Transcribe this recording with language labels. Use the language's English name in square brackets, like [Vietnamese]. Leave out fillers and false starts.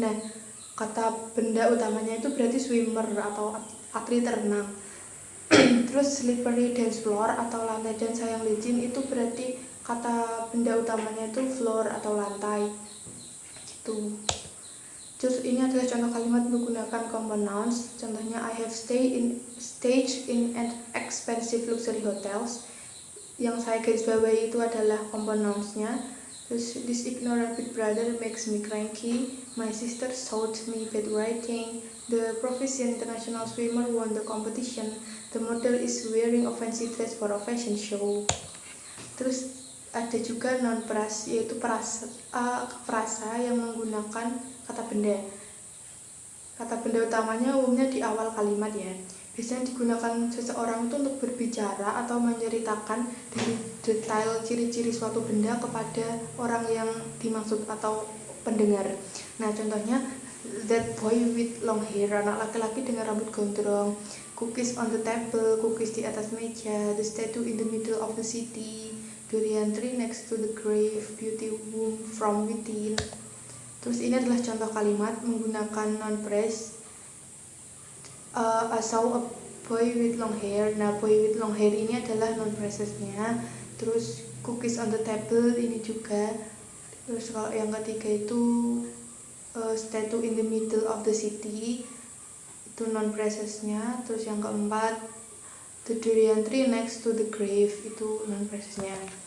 [Indonesian] Nah, kata benda utamanya itu berarti swimmer atau atlet renang. Terus slippery dance floor atau lantai dansa yang licin itu berarti kata benda utamanya itu floor atau lantai. Gitu. Terus ini adalah contoh kalimat menggunakan common nouns. [English] Contohnya I have stayed in an expensive luxury hotels. [Indonesian] Yang saya garis bawahi itu adalah common nouns-nya. Terus [English] this ignorant big brother makes me cranky. My sister taught me bad writing. The proficient international swimmer won the competition. The model is wearing a fancy dress for a fashion show. [Indonesian] Terus ada juga non pras, yaitu frasa yang menggunakan kata benda. Kata benda utamanya umumnya di awal kalimat ya. Biasanya digunakan seseorang itu untuk berbicara atau menceritakan dari detail ciri-ciri suatu benda kepada orang yang dimaksud atau pendengar. Nah, contohnya [English] that boy with long hair, [Indonesian] anak laki-laki dengan rambut gondrong. [English] Cookies on the table, cookies [Indonesian] di atas meja. [English] The statue in the middle of the city. Durian tree next to the grave, beauty womb from within. [Indonesian] Terus ini adalah contoh kalimat menggunakan non phrase. [English] I saw a boy with long hair. [Indonesian] Nah, [English] boy with long hair [Indonesian] ini adalah non phrase-nya. Terus [English] cookies on the table [Indonesian] ini juga. Terus kalau yang ketiga itu [English] statue in the middle of the city, [Indonesian] itu non phrase-nya. Terus yang keempat [English] the durian tree next to the grave, [Indonesian] itu non phrase-nya.